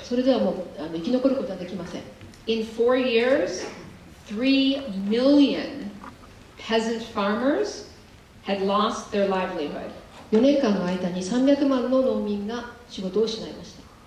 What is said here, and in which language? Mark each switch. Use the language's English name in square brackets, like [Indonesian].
[Japanese] それではもう生き残ることはできません。 [English] In 4 years, 3 million peasant farmers had lost their livelihood. [Japanese] 4年間の間に300万の農民が仕事を失いました。